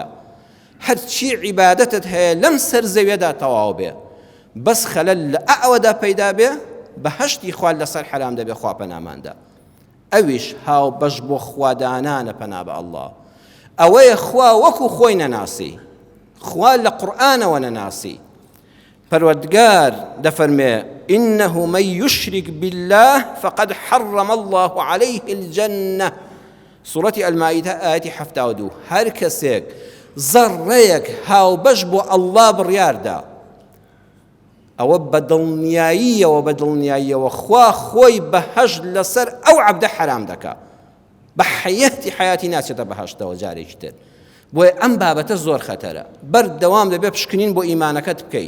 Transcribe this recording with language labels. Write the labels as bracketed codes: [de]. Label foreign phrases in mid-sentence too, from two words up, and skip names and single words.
[ckb] هەرچی عیبادەتت هەیە لەم سەر زەویەدا تەواو بێ، بەس خەلەل لە ئەوەدا پەیدا بێ، بەهەشتی خوا لەسەر حرام دەبێ، خوا پەناماندا. ئەویش هاو بەش بۆ خوادانانە، پەنا بە ئەڵڵا. ئەوەیە خوا وەکو خۆی نەناسی، خوا لە قورئانەوە نەناسی. پەروەردگار دەفەرمێ [ar] إنه من يشرك بالله فقد حرم الله عليه الجنة. سورة المائدة آية 72. [ckb] هر کەسێک زەڕەیەک هاوبەش بۆ ئەڵڵا بڕیاردا، ئەوە بەدڵنیاییەوە خوا خۆی بەهەشت لەسەر ئەو عەبدە حرام دەکا، بە حەیاتی ناچێتە بەهەشتەوە جارێکی تر. بۆیە ئەم بابەتە زۆر خەتەرە، بەردەوام دەبێ پشکنین بۆ ئیمانەکەت بکەیت.